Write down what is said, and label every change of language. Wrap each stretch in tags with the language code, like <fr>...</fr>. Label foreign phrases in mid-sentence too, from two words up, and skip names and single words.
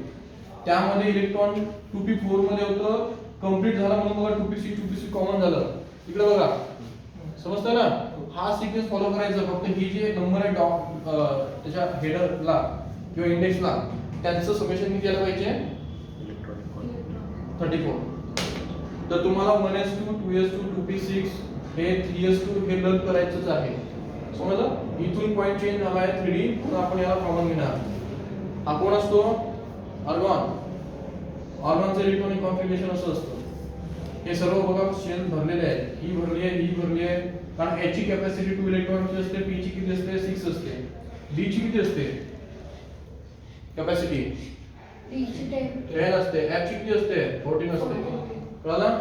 <mr>त्यामध्ये इलेक्ट्रॉन 2p4 मध्ये होतं, कंप्लीट झाला म्हणून बघा 2p6 कॉमन झालं. इकडे बघा समजतं ना, हा</mr> <en>sequence follow</en> <mr>करायचा. फक्त ही जे नंबर आहे त्याच्या हेडरला किंवा इंडेक्सला त्यांचं समेशन किती आलं पाहिजे 34. तर तुम्हाला 1s2 2s2 2p6 हे 3s2 हे लर्न करायचंच आहे, समजलं. इथून</mr> <en>point change</en> <mr>झाला आहे 3d, पुन्हा आपण याला कॉमन घेणार. हा कोण असतो आर्गॉन, आर्गॉनचं</mr> <en>electronic configuration</en> <mr>असं असतं. हे सर्व बघा शेल भरलेले आहेत, ही भरली आहे ही भरली आहे, कारण H ची कॅपॅसिटी 2 इलेक्ट्रॉनची असते, P ची किती असते 6 असते, D ची किती असते कॅपॅसिटी 10 असते, F ची किती असते 14 असते, कळलं.</mr>